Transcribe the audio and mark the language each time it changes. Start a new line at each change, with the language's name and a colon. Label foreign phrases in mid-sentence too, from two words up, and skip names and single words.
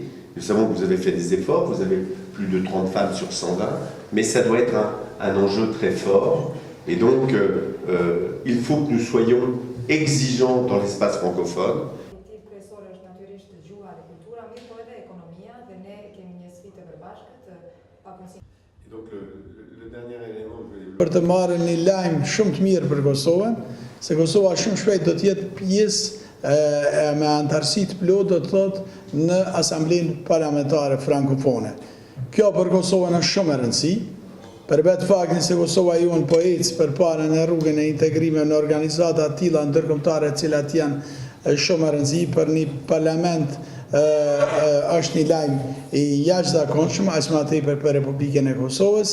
French: Nous savons que vous avez fait des efforts, vous avez plus de 30 femmes sur 120, mais ça doit être un enjeu très fort. Et donc, il faut que nous soyons exigeants dans l'espace francophone. Et donc le dernier élément que je voulais...
Albanian: Për të marrë një lajm shumë të mirë për Kosovën, se Kosova shumë shpejt do të jetë pjesë me antarësi të plotë, do të thotë në Asamblenë Parlamentare Frankofone. Kjo për Kosovën është shumë e rëndësishme. Për vetë faktin se Kosova jonë po ecë përpara në rrugën e integrimit në organizata të tilla ndërkombëtare të cilat janë shumë e rëndësishme për një parlament është një lajm i jashtëzakonshëm, as më tepër për Republikën e Kosovës.